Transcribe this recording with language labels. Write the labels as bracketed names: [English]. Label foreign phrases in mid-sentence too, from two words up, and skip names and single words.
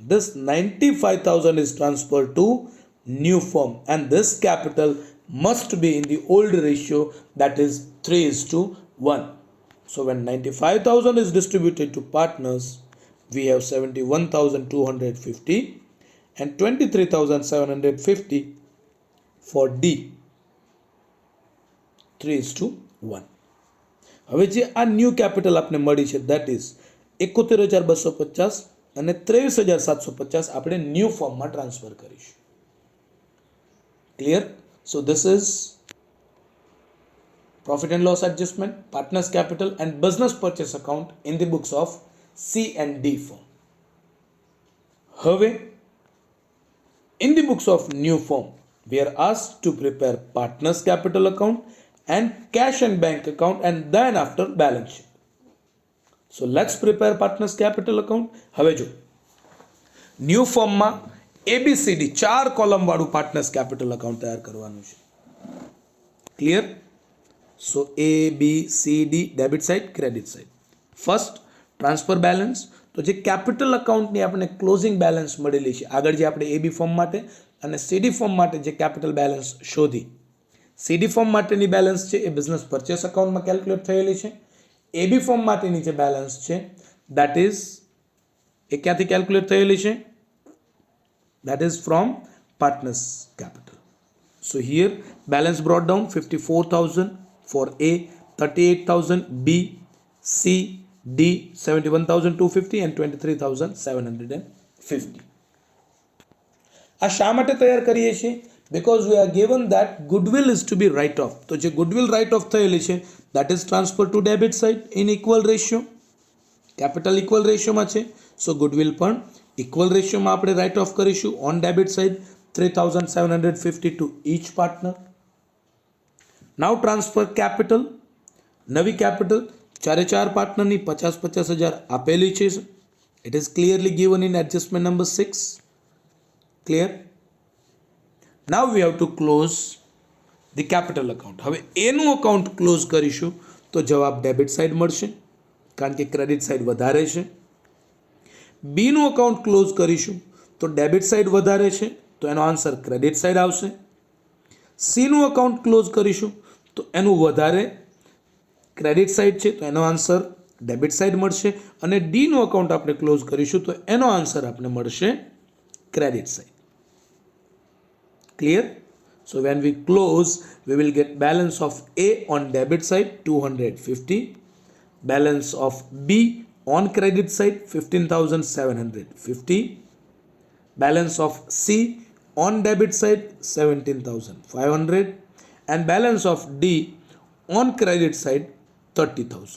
[English] This 95,000 is transferred to new firm, and this capital must be in the old ratio, that is 3:1. So when 95,000 is distributed to partners, we have 71,250 and 23,750 for D. [Gujarati] 3:1. હવે જે આ ન્યૂ કેપિટલ આપને મળી છે, [English] that is [Gujarati] 71,250 અને 23,750 આપણે ન્યૂ ફોર્મમાં ટ્રાન્સફર કરીશું. ક્લિયર? [English] so this is profit and loss adjustment, partners capital and business purchase account in the books of C and D firm. [Gujarati] હવે [English] in the books of new firm, we are asked to prepare partners capital account and cash and bank account, and then after balance sheet. So let's prepare partners capital account. [Gujarati] હવે જો ન્યૂ ફોર્મમાં ABCD 4 કોલમ વાળું [English] partners capital account [Gujarati] તૈયાર કરવાનું છે. [English] ક્લિયર? So ABCD debit side, credit side. first transfer balance. [Gujarati] તો જે કેપિટલ અકાઉન્ટની આપણે [English] closing balance [Gujarati] મળેલી છે, આગળ જે આપણે AB ફોર્મ માટે અને CD ફોર્મ માટે જે [English] capital balance [Gujarati] શોધી, CD ફોર્મ માટેની બેલેન્સ છે એ [English] business purchase [Gujarati] અકાઉન્ટમાં કેલ્ક્યુલેટ થયેલી છે. AB ફોર્મ માટેની જે બેલેન્સ છે [English] that is [Gujarati] એ ક્યાંથી કેલ્ક્યુલેટ થયેલી છે? [English] That is from partners capital. So here balance brought down 54,000 for A, 38,000 B, C, D 71,250 and 23,750. [Gujarati] આ શા માટે તૈયાર કરીએ છીએ? [English] Because we are given that goodwill is to be write off. [Gujarati] તો જે [English] goodwill write off [Gujarati] થયેલી છે [English] that is transferred to debit side in equal ratio. Capital equal ratio [Gujarati] માં છે, [English] so goodwill પણ equal ratio [Gujarati] માં આપણે [English] write off કરીશું on debit side 3,750 to each partner. Now transfer capital. [Gujarati] નવી capital [English] ચારે ચાર [Gujarati] પાર્ટનરની 50,000 આપેલી છે. [English] It is clearly given in adjustment number 6. Clear? Now we have to close the capital account. [Gujarati] હવે એનું અકાઉન્ટ ક્લોઝ કરીશું તો જવાબ [English] debit side [Gujarati] મળશે, કારણ કે [English] credit side [Gujarati] વધારે છે. બીનું અકાઉન્ટ ક્લોઝ કરીશું તો [English] debit side [Gujarati] વધારે છે, તો એનો આન્સર [English] credit side [Gujarati] આવશે. સીનું અકાઉન્ટ ક્લોઝ કરીશું તો એનું વધારે [English] credit side [Gujarati] છે, તો એનો આન્સર [English] debit side [Gujarati] મળશે. અને ડીનું અકાઉન્ટ આપણે ક્લોઝ કરીશું તો એનો આન્સર આપણે મળશે [English] credit side. Clear? So when we close, we will get balance of A on debit side 250, balance of B on credit side 15,750, balance of C on debit side 17,500, and balance of D on credit side 30,000.